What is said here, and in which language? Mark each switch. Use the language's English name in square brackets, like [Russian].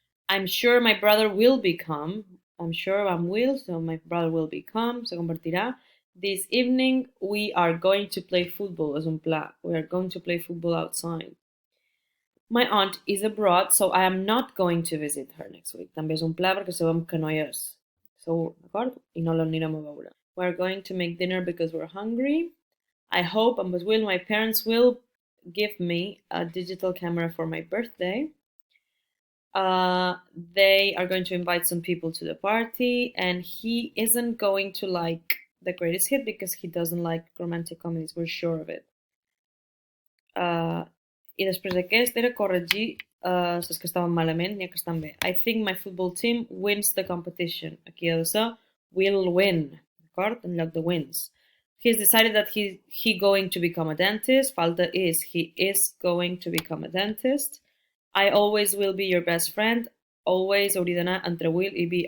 [English] I'm sure my brother will become, I'm sure I'm will, so my brother will become, [Catalan] se convertirà. [English] This evening we are going to play football, [Catalan] és un pla, [English] we are going to play football outside. My aunt is abroad, so I am not going to visit her next week. [Catalan] També és un pla perquè sabem que no hi és. Segur, d'acord? I no l'anirem a veure. [English] We're going to make dinner because we're hungry. I hope and will my parents will give me a digital camera for my birthday. They are going to invite some people to the party, and he isn't going to like the greatest hit because he doesn't like romantic comedies. We're sure of it. [Catalan] I després d'aquest era corregir les que estaven malament i que estan bé. [English] I think my football team wins the competition. [Catalan] Aquí ha de ser [English] will win, [Catalan] d'acord? En lloc de [English] wins. He's decided that he going to become a dentist. [Catalan] Falta [English] is, he is going to become a dentist. I always will be your best friend. Always [Catalan] hauria d'anar entre [English] will i be.